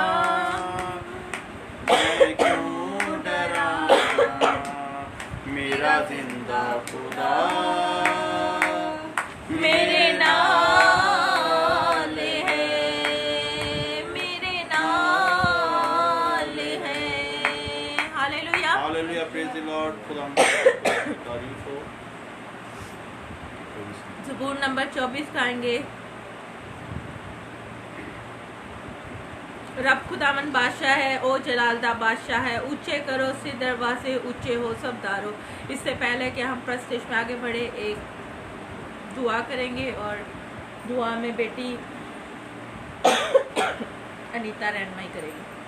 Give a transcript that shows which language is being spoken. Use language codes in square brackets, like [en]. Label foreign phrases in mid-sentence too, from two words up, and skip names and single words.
[hi] मैं क्यों डरा, मेरा जिंदा खुदा [pa] ਮੇਰੇ ਨਾਲ ਹੈ, ਮੇਰੇ ਨਾਲ ਹੈ। हालेलुया। हालेलुया, [en] Praise the Lord. [hi] खुदा की तारीफ हो। ज़बूर नंबर 24 गाएंगे। [pa] ਰੱਬ ਖ਼ੁਦਾਵਨ ਬਾਦਸ਼ਾਹ ਹੈ, ਓ ਜਲਾਲਦਾ ਬਾਦਸ਼ਾਹ ਹੈ। [hi] ऊंचे करो से दरवाजे, ऊंचे हो सब दारो। इससे पहले कि हम प्रस्तेश में आगे बढ़े, एक दुआ करेंगे और दुआ में बेटी अनीता रहनमाई करेगी।